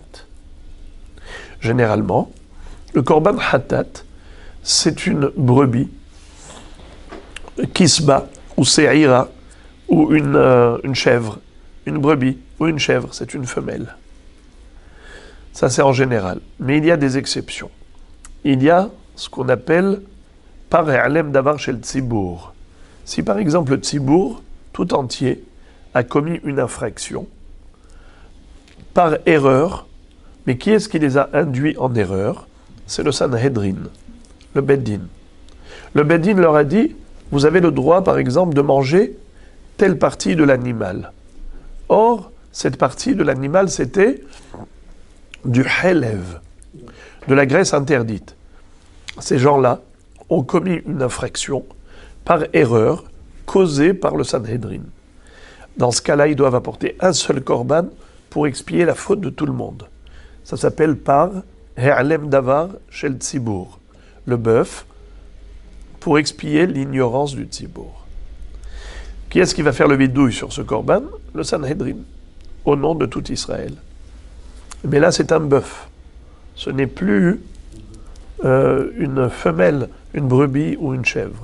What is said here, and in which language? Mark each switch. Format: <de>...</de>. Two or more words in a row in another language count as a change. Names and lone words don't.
<fr>Généralement, le</fr> <he>קרבן חטאת,</he> <fr>c'est une brebis, kisba, ou se'ira, ou une chèvre. Une brebis ou une chèvre, c'est une femelle. Ça, c'est en général. Mais il y a des exceptions. Il y a ce qu'on appelle</fr> <he>פר העלם דבר של ציבור.</he> <fr>Si par exemple le tzibour, tout entier, a commis une infraction, par erreur, mais qui est-ce qui les a induits en erreur? C'est le Sanhedrin, le Beddin. Le Beddin leur a dit, vous avez le droit par exemple de manger telle partie de l'animal. Or, cette partie de l'animal, c'était du helev, de la graisse interdite. Ces gens-là ont commis une infraction par erreur causée par le Sanhedrin. Dans ce cas-là, ils doivent apporter un seul korban pour expier la faute de tout le monde. Ça s'appelle</fr> <he>פר העלם דבר של ציבור,</he> <fr>le bœuf, pour expier l'ignorance du tzibour. Qui est-ce qui va faire le bidouille sur ce korban? Le Sanhedrin, au nom de tout Israël. Mais là, c'est un bœuf. Ce n'est plus une femelle, une brebis ou une chèvre.</fr>